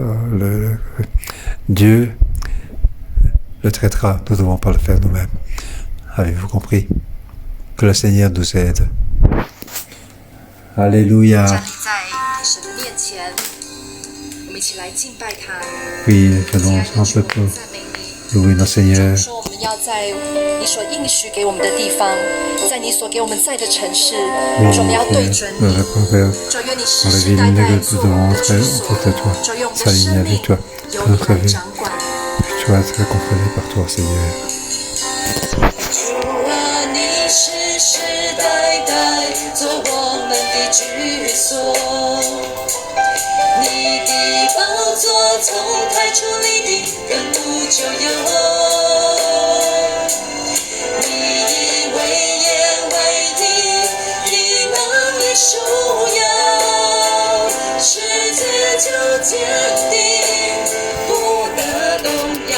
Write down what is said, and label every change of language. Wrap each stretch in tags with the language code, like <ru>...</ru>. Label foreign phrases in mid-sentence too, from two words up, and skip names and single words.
<fr>Dieu le traitera, nous ne devons pas le faire nous-mêmes. Avez-vous compris? Que le Seigneur nous aide. Alléluia. Oui, faisons ensemble pour louer notre Seigneur.</fr> <zh>说我们要在你所应许给我们的地方，在你所给我们在的城市，说我们要对准你，就愿你世世代代做我们的居所，就用我们的生命由你来掌管。</zh> <fr>Tu vas être contrôlé par toi, Seigneur.</fr> <zh>主啊，你世世代代做我们的居所，你的宝座从太初立定，亘古就有。你以为言为地，以能力束腰，世界就坚定，不得动摇。</zh>